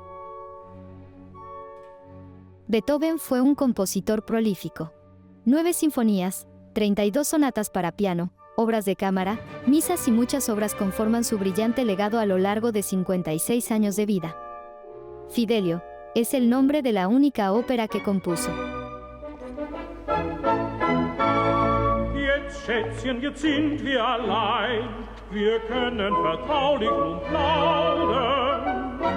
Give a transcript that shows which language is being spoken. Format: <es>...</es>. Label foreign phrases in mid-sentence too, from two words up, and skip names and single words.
<es>Beethoven fue un compositor prolífico. 9 sinfonías, 32 sonatas para piano, obras de cámara, misas y muchas obras conforman su brillante legado a lo largo de 56 años de vida. Fidelio es el nombre de la única ópera que compuso.</es> <de>Schätzchen, jetzt sind wir allein, wir können vertraulich nun plaudern.</de>